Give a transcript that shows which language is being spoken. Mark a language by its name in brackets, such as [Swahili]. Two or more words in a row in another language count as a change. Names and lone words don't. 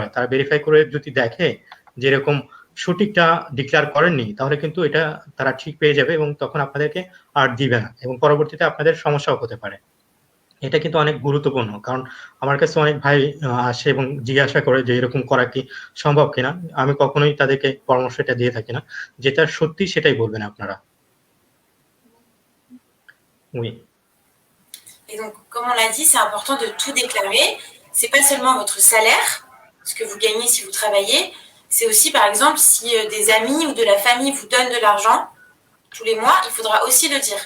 [Bangla] তারা ভেরিফাই করে যদি দেখে যে এরকম সঠিকটা ডিক্লেয়ার করেননি, তাহলে কিন্তু এটা তারা ঠিক পেয়ে যাবে এবং তখন আপনাদেরকে আর দিবে না এবং পরবর্তীতে আপনাদের সমস্যাও হতে পারে। এটা কিন্তু অনেক গুরুত্বপূর্ণ, কারণ আমার কাছে অনেক ভাই আসে এবং জিজ্ঞাসা করে যে এরকম করা কি সম্ভব কিনা। আমি কখনোই তাদেরকে পরামর্শ এটা দিয়ে থাকি না, যেটা সত্যি সেটাই বলবেন আপনারা। [French] Oui. Et donc, comme on l'a dit, c'est important de tout déclarer. C'est pas seulement votre salaire, ce que vous gagnez si vous travaillez, c'est aussi, par exemple, si des amis ou de la famille vous donnent de l'argent tous les mois, il faudra aussi le dire.